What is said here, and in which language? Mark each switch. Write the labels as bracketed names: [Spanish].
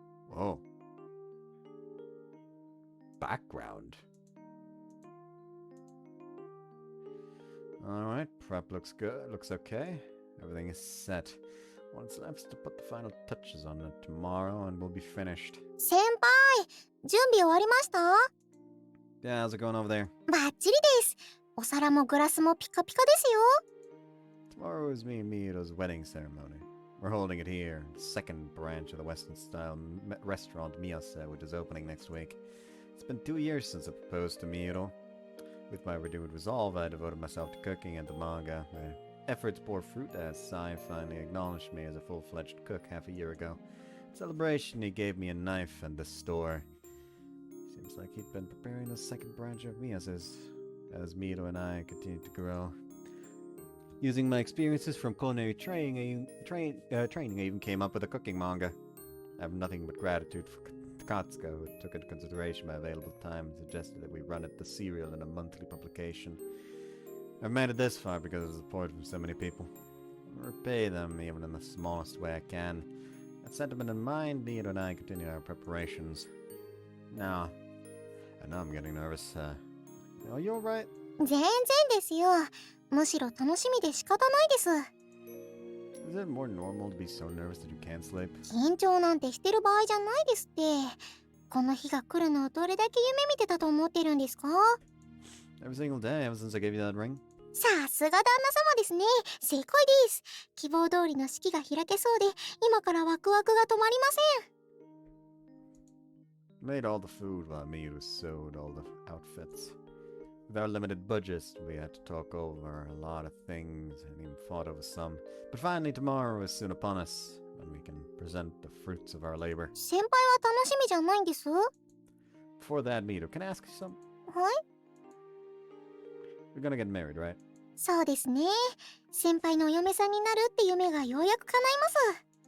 [English] Whoa. Background. Alright, prep looks good, looks okay. Everything is set. What's left is to put the final touches on it tomorrow and we'll be finished. [Japanese] 先輩、準備終わりました？ [English] Yeah, how's it going over there? [Japanese] バッチリです。お皿もグラスもピカピカですよ。 [English] Tomorrow is me and Miyo's wedding ceremony. We're holding it here, the second branch of the Western-style restaurant Miyase, which is opening next week. It's been 2 years since I proposed to Mihiro. With my renewed resolve, I devoted myself to cooking and to manga. My efforts bore fruit as Sai finally acknowledged me as a full-fledged cook half a year ago. In celebration, he gave me a knife and the store. Seems like he'd been preparing the second branch of Miyase's as Mihiro and I continued to grow. Using my experiences from culinary training, I even came up with a cooking manga. I have nothing but gratitude for Katsuka, who took into consideration my available time and suggested that we run it the serial in a monthly publication. I've made it this far because of the support from so many people. I'll repay them even in the smallest way I can. That sentiment in mind, Mihiro and I continue our preparations. Now, I know I'm getting nervous. Are you alright? [Japanese] 全然ですよ。むしろ楽しみで仕方ないです。 [English] Is it more normal to be so nervous that you can't sleep? [Japanese] 緊張なんてしてる場合じゃないですって。この日が来るのをどれだけ夢見てたと思ってるんですか？ [English] Every single day ever since I gave you that ring? [Japanese] さすが旦那様ですね。正解です。希望通りの式が開けそうで、今からワクワクが止まりません。 [English] Made all the food while Mihiro sewed all the outfits. With our limited budgets, we had to talk over a lot of things and even fought over some. But finally tomorrow is soon upon us, when we can present the fruits of our labor. [Japanese] 先輩は楽しみじゃないんです。は [English] Before that, Mihiro, can I ask you something? [Japanese] い？ [English] You're gonna get married, right? [Japanese] そうですね。先輩のお嫁さんになるって夢がようやく叶います。